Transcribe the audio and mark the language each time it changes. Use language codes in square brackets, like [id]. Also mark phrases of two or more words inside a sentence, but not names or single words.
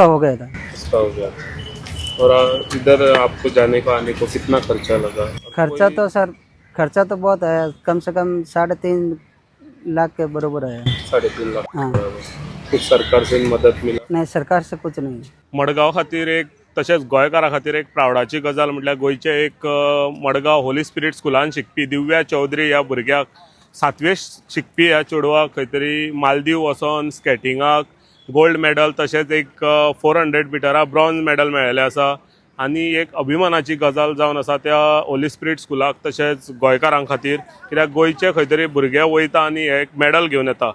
[hi] हो गया था. उसका हो गया. और इधर आपको जाने को आने को कितना खर्चा लगा? खर्चा तो बहुत है, कम से कम 3.5 लाख के बराबर है. 3.5 लाख. हाँ. कुछ सरकार से मदत मिला? नहीं, सरकार से कुछ नहीं. [kok] मडगाव खातीर एक तशेंच गोंयकारा खातीर एक प्रावडाची गजाल म्हटल्यार गोंयचे एक मडगांव होली स्पिरीट स्कुलान शिकपी दिव्या चौधरी ह्या भुरग्याक 7वे शिकपी ह्या चेडवाक खंय तरी मालदीव वचोन स्केटिंगाक [en] gold medal [kok] तशेंच एक 400 मिटरा [en] bronze medal [kok] मेळिल्लें आसा आनी एक अभिमानाची गजाल जावन आसा त्या होली स्पिरीट स्कुलाक तशेंच गोंयकारां खातीर कित्याक गोंयचे खंय तरी भुरगे वयता आनी एक मेडल घेवन येता.